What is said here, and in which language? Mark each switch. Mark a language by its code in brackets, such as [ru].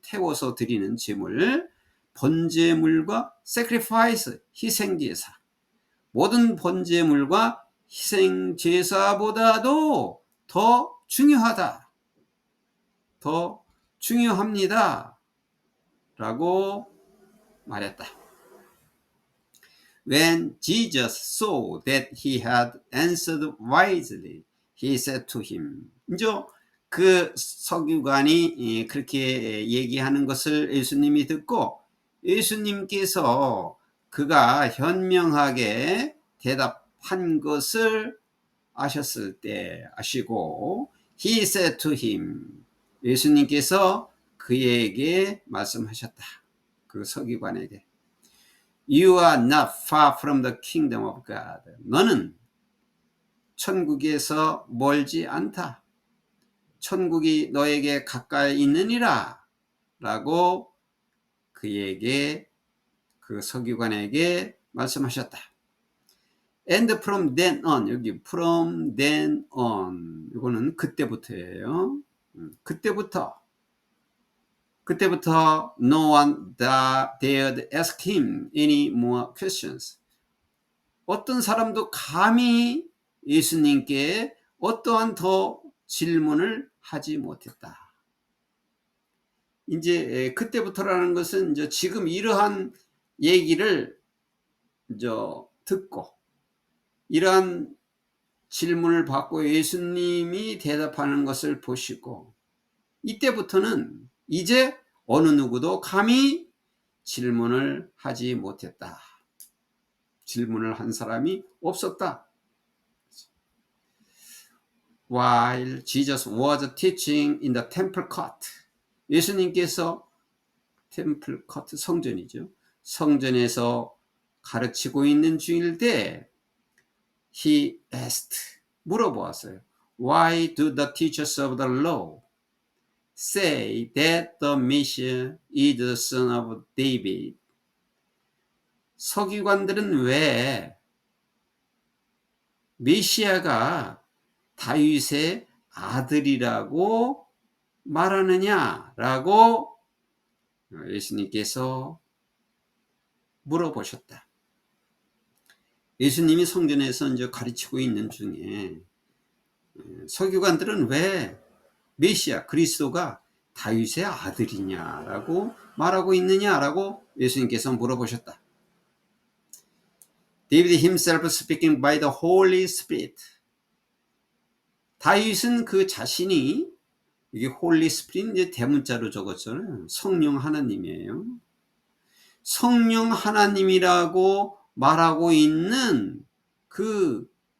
[ko] 태워서 드리는 제물, 번제물과 sacrifice, 희생제사. 모든 번제물과 희생제사보다도 더 중요하다, 더 중요합니다 라고 말했다. [en] When Jesus saw that he had answered wisely, he said to him. [ko] 이제 그 서기관이 그렇게 얘기하는 것을 예수님이 듣고, 예수님께서 그가 현명하게 대답한 것을 아셨을 때, 아시고, [en] he said to him, [ko] 예수님께서 그에게 말씀하셨다. 그 서기관에게. [en] You are not far from the kingdom of God. [ko] 너는 천국에서 멀지 않다. 천국이 너에게 가까이 있느니라 라고 그에게, 그 서기관에게 말씀하셨다. [en] And from then on, [ko] 여기 [en] from then on, [ko] 이거는 그때부터예요. 그때부터 [en] no one dared ask him any more questions. [ko] 어떤 사람도 감히 예수님께 어떠한 더 질문을 하지 못했다. 이제 그때부터라는 것은 이제 지금 이러한 얘기를 이제 듣고 이러한 질문을 받고 예수님이 대답하는 것을 보시고, 이때부터는 이제 어느 누구도 감히 질문을 하지 못했다. 질문을 한 사람이 없었다. [en] While Jesus was teaching in the temple court, [ko] 예수님께서 [en] temple court, [ko] 성전이죠. 성전에서 가르치고 있는 중일 때 [en] he asked, [ko] 물어보았어요. [en] Why do the teachers of the law say that the Messiah is the son of David? [ko] 서기관들은 왜 메시아가 다윗의 아들이라고 말하느냐라고 예수님께서 물어보셨다. 예수님이 성전에서 이제 가르치고 있는 중에 서기관들은 왜 메시아 그리스도가 다윗의 아들이냐라고 말하고 있느냐라고 예수님께서 물어보셨다. [en] David himself speaking by the Holy Spirit. [ko] 다윗은 그 자신이, 이게 Holy Spirit 이제 대문자로 적었잖아요. 성령 하나님이에요. 성령 하나님이라고 말하고 있는 그